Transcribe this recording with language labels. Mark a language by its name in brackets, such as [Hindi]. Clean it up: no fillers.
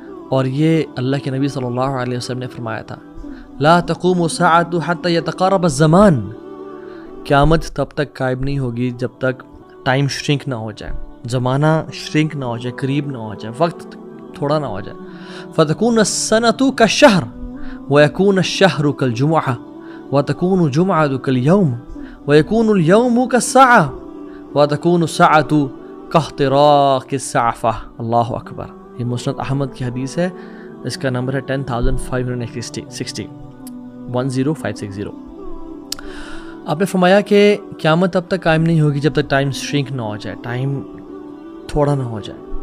[Urdu] اور یہ اللہ کے نبی صلی اللہ علیہ وسلم نے فرمایا تھا, [Arabic] لا تقوم الساعۃ حتی یتقارب الزمان. [Urdu] قیامت تب تک قائم نہیں ہوگی جب تک ٹائم شرنک نہ ہو جائے, زمانہ شرنک نہ ہو جائے, قریب نہ ہو جائے, وقت تھوڑا نہ ہو جائے. [Arabic] فتكون السنة كالشهر ويكون الشهر كالجمعة وتكون الجمعة كاليوم ويكون اليوم كالساعة وتكون الساعة كاختراق السعفة. [Urdu] اللہ اکبر. یہ مسند احمد کی حدیث ہے, اس کا نمبر ہے 10560 10560. آپ نے فرمایا کہ قیامت تب تک قائم نہیں ہوگی جب تک ٹائم شرنک نہ ہو جائے, ٹائم تھوڑا نہ ہو جائے.